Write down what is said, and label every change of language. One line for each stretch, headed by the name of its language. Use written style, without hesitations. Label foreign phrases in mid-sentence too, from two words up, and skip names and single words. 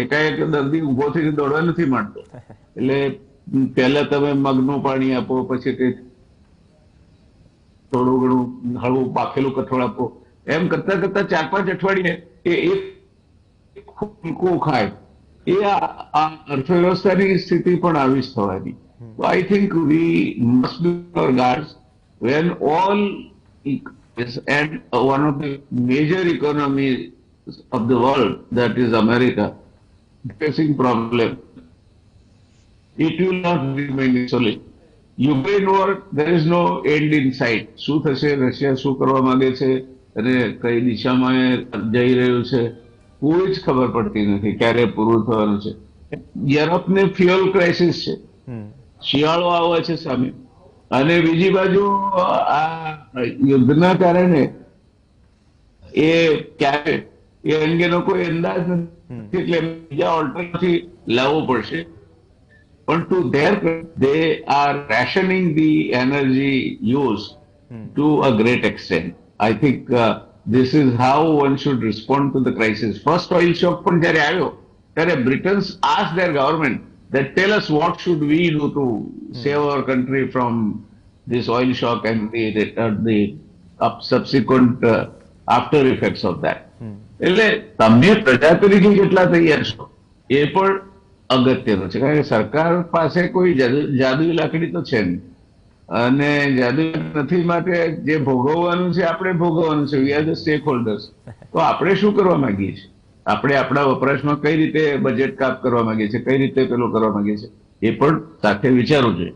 Gujarati: એકાએક દર્દી ઉભો થઈને દોડવા નથી માંડતો. એટલે પહેલા તમે મગનું પાણી આપો, પછી તે થોડું ઘણું હળવું બાફેલું કઠોળ આપો, એમ કરતા કરતા 4-5 અઠવાડિયે એ એક ફૂલકું ખાય. એ આ અર્થવ્યવસ્થાની સ્થિતિ પણ આવી જ થવાની.
English: I think we must be on guard when all and one of the major economy of the world, that is America, facing problem. It will not remain isolated. Ukraine war, there is no end in sight.
Gujarati: શું થશે, રશિયા શું કરવા માંગે છે અને કઈ દિશામાં જઈ રહ્યું છે કોઈ જ ખબર પડતી નથી, ક્યારે પૂરું થવાનું છે. યુરોપને
English: fuel crisis
Gujarati: છે, શિયાળો આવે છે સામે, અને બીજી બાજુ આ યુદ્ધના કારણે એ ક્યારે એ અંગેનો કોઈ અંદાજ નથી, એટલે બીજા ઓલ્ટરનેટિવ લાવવો પડશે.
English: પણ to there they are rationing the energy use to a great extent. I think this is how one should respond to the crisis. first oil shock
Gujarati: પણ જયારે આવ્યો ત્યારે
English: Britons ask their government that tell us what should we do to save our country from this oil shock and the subsequent after effects of that.
Gujarati: એટલે તમે પ્રજા તરીકે કેટલા તૈયાર છો એ પણ અગત્યનું છે, કારણ કે સરકાર પાસે કોઈ જાદુઈ લાકડી તો છે નહીં, અને જાદુઈ નથી માટે જે ભોગવવાનું છે આપણે ભોગવવાનું છે.
English: we are the stakeholders.
Gujarati: તો આપણે શું કરવા માંગીએ છીએ, આપણે આપણા વપરાશમાં કઈ રીતે બજેટ કાપ કરવા માંગીએ છીએ, કઈ રીતે પેલું કરવા માંગીએ છીએ, એ પણ સાથે વિચારવું જોઈએ.